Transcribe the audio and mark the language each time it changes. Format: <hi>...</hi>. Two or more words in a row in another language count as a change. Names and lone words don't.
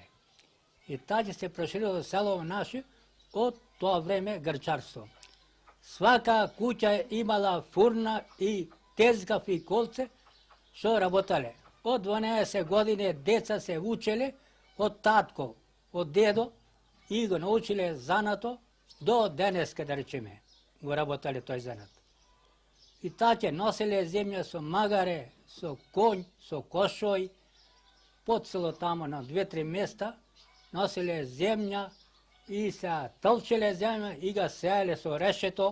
<mk>I taće se proširilo selo naše od to vreme grčarstvo. Svaka kuća je imala furna i tezgaf i kolce što rabotale. Od 12 godine deca se učele od tatko, od dedo i го научиле занато до денеска, да речеме, го работале тој занат. И таќе носеле земја со магаре, со конј, со кошој, по цело тамо на 2-3 места, носеле земја и се толчеле земја и га сеале со решето.</mk>